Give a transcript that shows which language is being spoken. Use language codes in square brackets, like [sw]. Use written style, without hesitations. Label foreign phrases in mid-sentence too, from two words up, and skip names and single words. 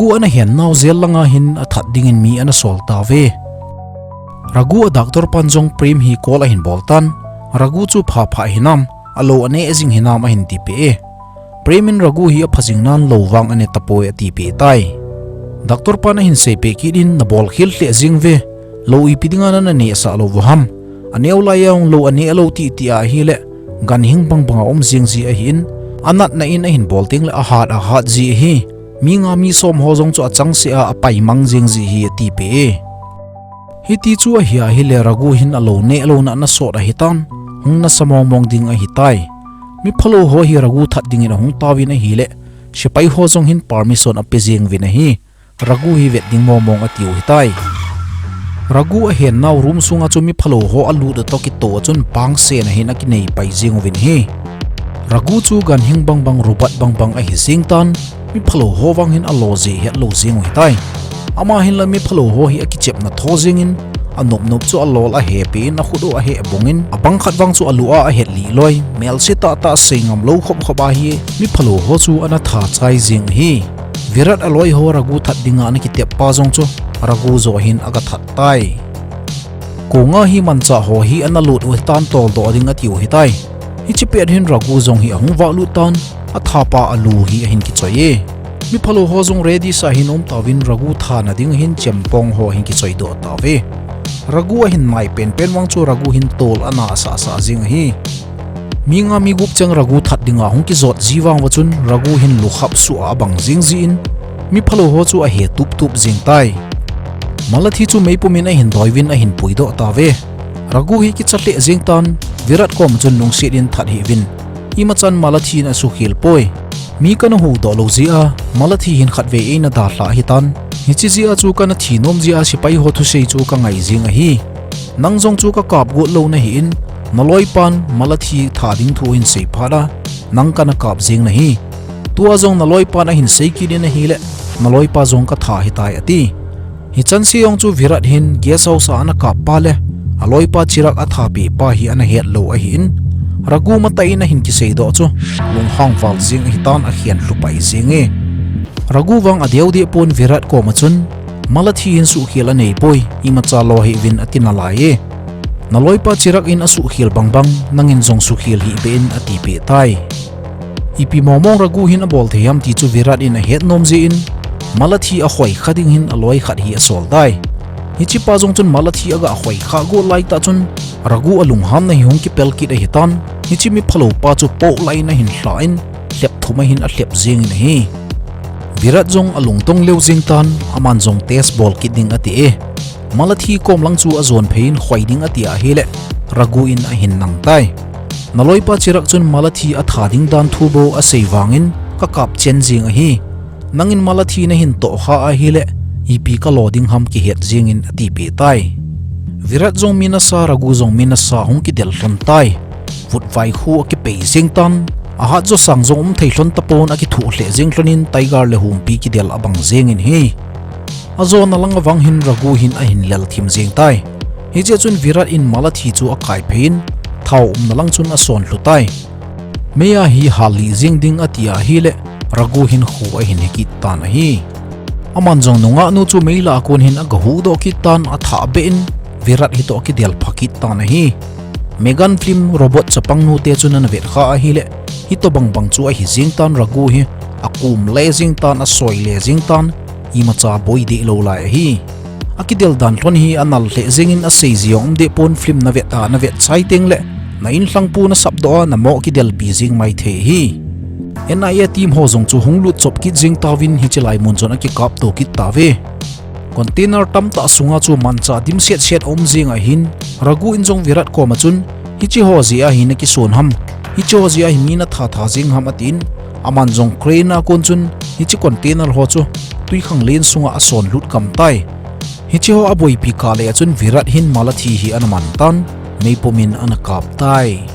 [tcz] ana hian naw zel langa hin a that dingin mi ana sol ta ve ragu a doctor panjong prem hi kola hin boltan ragu chu pha pha hinam alo ane ezing hinam a hin ti pe premin ragu hi a phajing nan lo wang ane tapoi ati pe tai doctor pana hin se pe ki din na bol khil hle jing ve lo i pidinga na ne sa lo waham aneu la yang lo ane alo ti ti a hi le gan hing bang bang om jing ji a hin anat na in a hin bolting le a hat ji hi mi nga mi som ho jong chu achang se a pai mang jing ji hi ati pe hi ti chu a hi le ragu hin alo ne alo na so da hitan hung na samong mong ding a hi tai mi phalo ho hi ragu that ding in hung tawin a hi le sipai ho jong hin permission a pejing vin a hi ragu hi vet ding mong atiu hi tai ragu a hen naw room sunga chu mi phalo ho alu da to ki to chun pang se na hin a ki nei pai jing vin hi ragu chu gan hing bang bang rubat bang bang a hi sing tan mi phalo ho wang hin a lo je het lo jing hi tai ama hin la mi phalo ho hi a ki chep na tho jing in anop nop chu alol a he pe na khudo a he bongin abang khat wang chu alua a het li loi mel se ta ta singam lo khop khoba hi mi phalo ho chu ana tha chai jing hi Virat aloi ho ragu that dinga na ki tep pa zong chu ragu zo hin aga that tai ko nga hi mancha ho hi analut u tan tol do ding atiu hi tai hi chi pet hin ragu zong hi hung wa lu tan a thapa alu hi hin ki choye mi phalo ho zong ready sa hin tawin ragu thana ding hin chempong ho hin ki choi do tawe ragu hin mai pen wang chu ragu hin tol ana sa jing hi minga mi gup chang ragu that dinga hung ki zot jiwang wachun ragu hin lukhap su a bang jing in mi phalo ho chu a he tup jing tai malathi chu meipumin a hin doiwin a hin puido tawe ragu hi ki chatle jing tan virat kom chun lung sit in that hi win imachan malathi na su khil poi mi kana hu do lo zia malathi hin khatve e na da hla hi tan hi chi zia chu kana thinom zia sipai ho thu sei chu ka ngai jing a hi nangjong chu ka kap go lo na hi in naloi pan malathi thading thu in sei phada nang kana kap jing na hi tua jong naloi pan a hin sei ki na hi le naloi pa jong ka tha hi tai ati hi chan siong chu virat hin [en] guest house [tcz] ana kap pa le aloi pa chirak a tha pi pa hi ana het lo a hi in ragu matai na hin ki sei do chu lung hang wal jing hi tan a hian hlupai jing e ragu wang adeu de pon virat ko ma chun malathi hin su khela nei poi imacha lo hi win atina lai e naloi pa chirak in asu khil bangbang nangin jong su khil hi ben ati pe tai ipi momong ragu hin a bol theyam ti chu virat in a het nom ji in malathi a khoi khading hin aloi khat hi asol dai hi chi pa jong chun malathi aga khoi kha go lai ta chun ragu alung ham na hi hong ki pel ki da hitan hi chi mi phalo pa chu po lai na hin hlain hlep thuma hin a hlep jing in hi virat jong alung tong leu jing tan aman jong [en] test ball [tcz] ki ding ati e malathi kom lang chu a zon phein khoi ding ati a hele ragu in a hin nang tai naloi pa chirak chun malathi a thading dan thu bo a sei wangin ka kap chen jing a hi nangin malathi na hin to kha a hele ipi ka loading ham ki het jing in ati pe tai virat jong minasa ragu jong minasa hong ki del hlon tai vut vai khu ki pe jing tan a ha jo sang jong thei hlon tapon a ki thu hle jing hlonin tiger le hum pi ki del abang jing in hi azo na lang awang hin ragu hin a hin lel thim jing tai hi che chun virat in malathi chu a kai phein thau na lang chun a son hlutai meya hi hali jing ding atia hi le ragu hin khu a hin ki tan hi aman jong nunga nu chu meila kon hin a gahu do ki tan a tha bein virat hi to ki del phakit tan hi megan [en] film robot [tcz] chapang nu te chun an vet kha a hi le hi to bang chu a hi jing tan ragu hi akum le jing tan a soi le jing tan imacha boy de lo lai hi akidel dan thon hi anal le jing in a sei ziong de pon film na vet chai teng le na in hlang pu na sap do na mo ki del bi jing mai the hi NIA team ho zong chu hunglut chop ki jing tawin hi chilai mun chon aki kap to ki tawe container tam ta sunga chu mancha dim set om jing a hin ragu in jong virat ko ma chun hi chi ho zia hi na ki son ham hi cho zia hi mi na tha jing ham atin aman jong crane a kon chun hi chi container ho chu tui khang len sunga a son lut kam tai hi chi ho aboi pi ka le chun virat hin malathi hi anaman tan meipomin anakap tai